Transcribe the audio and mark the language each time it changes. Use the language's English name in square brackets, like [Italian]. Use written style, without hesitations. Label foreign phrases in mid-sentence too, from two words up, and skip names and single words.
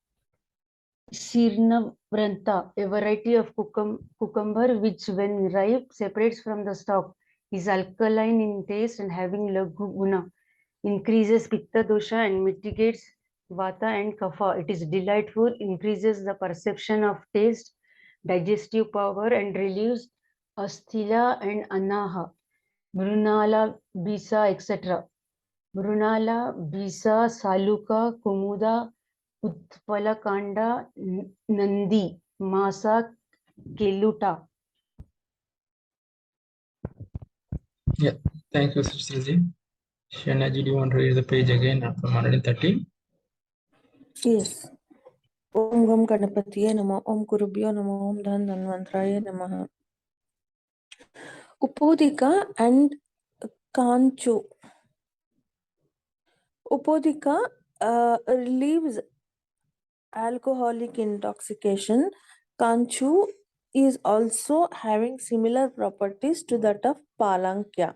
[English] Sirnavranta, a variety of cucumber which when ripe separates from the stalk, is alkaline in taste and having [Sanskrit] Laghu Guna. [English] increases [Sanskrit] pitta dosha [English] and mitigates vata and kapha. It is delightful, increases the perception of taste, digestive power, and relieves asthila and anaha, brunala, bisa, etc. Brunala, bisa, saluka, kumuda, utpalakanda, nandi, masa, keluta. Yeah, thank you, Suchitra. Shanaji, do you want to read the page again from 113? Yes. [Sanskrit] Om Gam Ganapatiye Namo, Om Gurubhyo Namo, Om Dhan Dhanvantraye Namaha. [English] Upodika and Kanchu. Upodika relieves alcoholic intoxication. Kanchu is also having similar properties to that of Palankya.